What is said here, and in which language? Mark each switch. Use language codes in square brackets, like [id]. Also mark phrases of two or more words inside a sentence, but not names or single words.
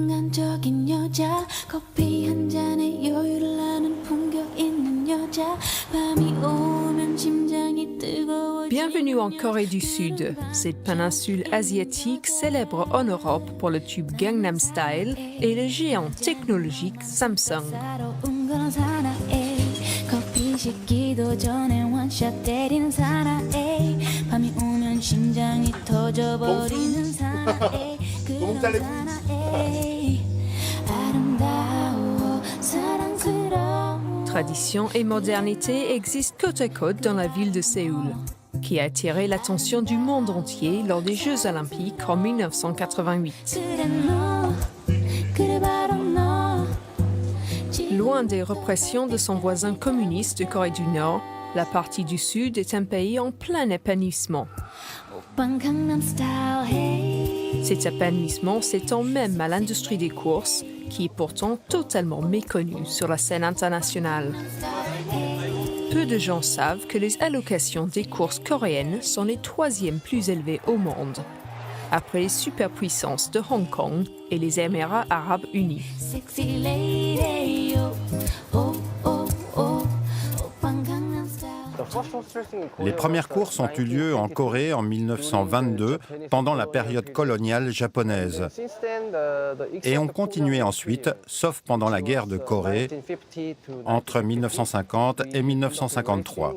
[ko] 긍정적인 여자 커피 한 잔에 여유를 하는 품격 있는 여자 밤이 오면 심장이 뜨거워지는 [fr] Bienvenue en Corée du Sud. Cette péninsule asiatique célèbre en Europe pour le tube Gangnam Style et le géant technologique Samsung. [ko] 사로운 그런 사나이 커피 식기도 전에 원샷 때리는 사나이 밤이 오면 심장이 터져버리는 사나이 그런 사나이 아름다워 사랑스러워 [fr] Tradition et modernité existent côte à côte dans la ville de Séoul, qui a attiré l'attention du monde entier lors des Jeux olympiques en 1988. [ko] 그래 너 그래 바로 너 [fr] Loin des répressions de son voisin communiste de Corée du Nord, la partie du Sud est un pays en plein épanouissement. [ko] 오빤 강남 스타일 hey [fr] Cet épanouissement s'étend même à l'industrie des courses, qui est pourtant totalement méconnue sur la scène internationale. Peu de gens savent que les allocations des courses coréennes sont les troisièmes plus élevées au monde, après les superpuissances de Hong Kong et les Émirats arabes unis. [en] Sexy lady oh oh oh oh [ko] 오빤 강남 스타일 [fr] Les premières courses ont eu lieu en Corée en 1922, pendant la période coloniale japonaise, et ont continué ensuite, sauf pendant la guerre de Corée, entre 1950 et 1953.